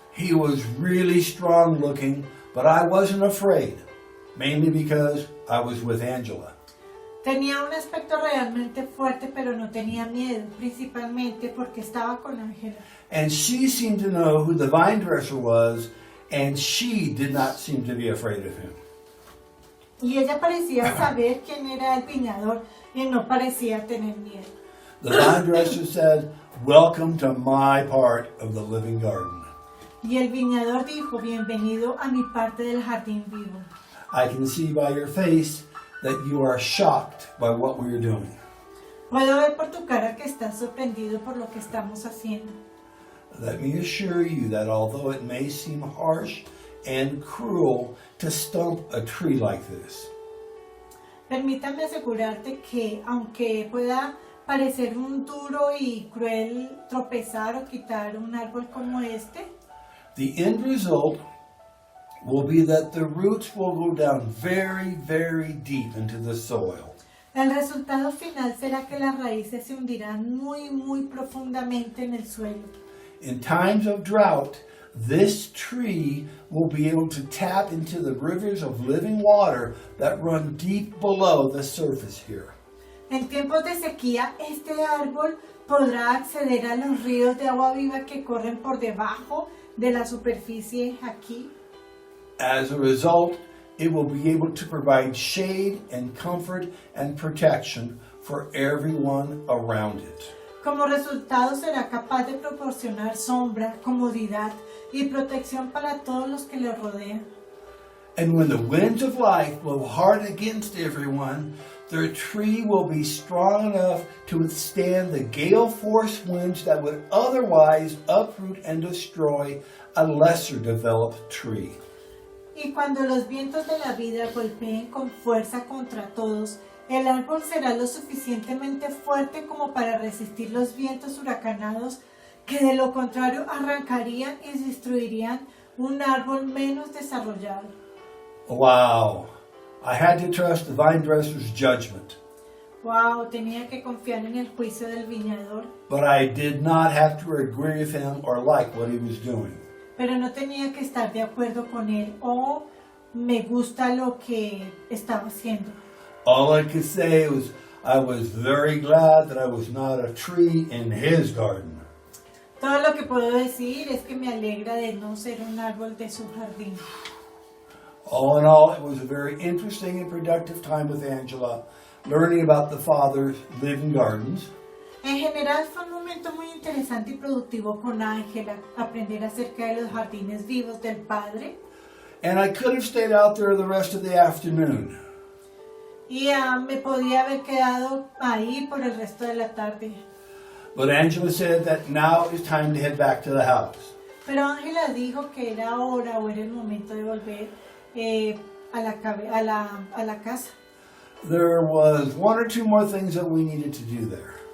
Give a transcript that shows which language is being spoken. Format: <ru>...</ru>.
<en>He was really strong looking, but I wasn't afraid, mainly because I was with Angela.</en> <es>Tenía un aspecto realmente fuerte, pero no tenía miedo, principalmente porque estaba con Ángela.</es> <en>And she seemed to know who the vine dresser was, and she did not seem to be afraid of him.</en> <es>Y ella parecía saber quién era el viñador y no parecía tener miedo.</es> <en>The vine dresser said, "Welcome to my part of the living garden."</en> <es>Y el viñador dijo, bienvenido a mi parte del jardín vivo.</es> <en>I can see by your face that you are shocked by what we are doing.</en> <es>Puedo ver por tu cara que estás sorprendido por lo que estamos haciendo.</es> <en>Let me assure you that although it may seem harsh and cruel to stump a tree like this,</en> <es>Permítame asegurarte que, aunque pueda parecer un duro y cruel tropezar o quitar un árbol como este,</es> <en>the end result will be that the roots will go down very, very deep into the soil.</en> <es>el resultado final será que las raíces se hundirán muy, muy profundamente en el suelo.</es> <en>In times of drought, this tree will be able to tap into the rivers of living water that run deep below the surface here.</en> <es>En tiempos de sequía, este árbol podrá acceder a los ríos de agua viva que corren por debajo de la superficie aquí.</es> <en>As a result, it will be able to provide shade and comfort and protection for everyone around it.</en> <es>Como resultado será capaz de proporcionar sombra, comodidad y protección para todos los que le rodean.</es> <en>And when the winds of life blow hard against everyone, their tree will be strong enough to withstand the gale force winds that would otherwise uproot and destroy a lesser developed tree.</en> <es>Y cuando los vientos de la vida golpeen con fuerza contra todos, el árbol será lo suficientemente fuerte como para resistir los vientos huracanados que de lo contrario arrancarían y destruirían un árbol menos desarrollado.</es> <en>Wow! I had to trust the vine dresser's judgment,</en> <es>Wow, tenía que confiar en el juicio del viñador,</es> <en>but I did not have to agree with him or like what he was doing.</en> <es>pero no tenía que estar de acuerdo con él o me gusta lo que estaba haciendo.</es> <en>All I could say was I was very glad that I was not a tree in his garden.</en> <es>Todo lo que puedo decir es que me alegra de no ser un árbol de su jardín.</es> <en>All in all, it was a very interesting and productive time with Angela, learning about the Father's living gardens.</en> <es>En general fue un momento muy interesante y productivo con Ángela, aprender acerca de los jardines vivos del Padre.</es> <en>And I could have stayed out there the rest of the afternoon.</en> <es>Y me podía haber quedado ahí por el resto de la tarde.</es> <en>But Angela said that now it was time to head back to the house.</en> <es>Pero Ángela dijo que era hora o era el momento de volver a la casa.</es> <en>There was one or two more things that we needed to do there.</en>